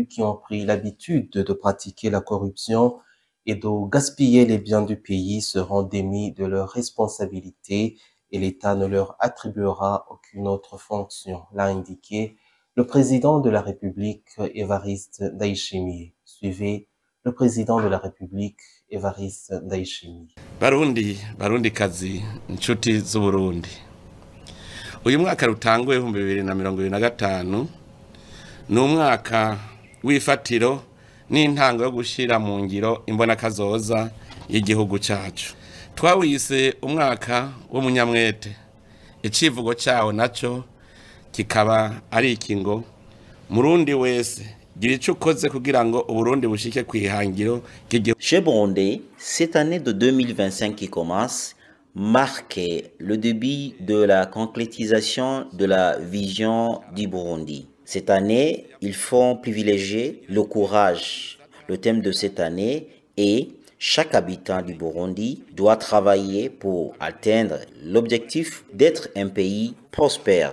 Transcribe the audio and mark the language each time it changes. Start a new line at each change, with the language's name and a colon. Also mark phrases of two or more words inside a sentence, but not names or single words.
French: qui ont pris l'habitude de pratiquer la corruption et de gaspiller les biens du pays seront démis de leurs responsabilités et l'État ne leur attribuera aucune autre fonction, l'a indiqué le président de la République, Évariste Ndayishimiye. Suivez le président de la République, Évariste Ndayishimiye.
Rundi: Barundi kazi, nshuti z'Uburundi. Uyu mwaka rutanguye 2025 ni umwaka w'ifatiro n'intango yo gushira mu ngiro imbona kazoza y'igihugu cyacu. Twawise umwaka w'umunyamwete. Icivugo cyawo naco kikaba ari ikingo Murundi wese gira ico ukoze kugira ngo Uburundi bushike kwihangiro ry'igihugu.
French: Chez Burundi, cette année de 2025 qui commence marque le début de la concrétisation de la vision du Burundi. Cette année, il faut privilégier le courage. Le thème de cette année est chaque habitant du Burundi doit travailler pour atteindre l'objectif d'être un pays prospère.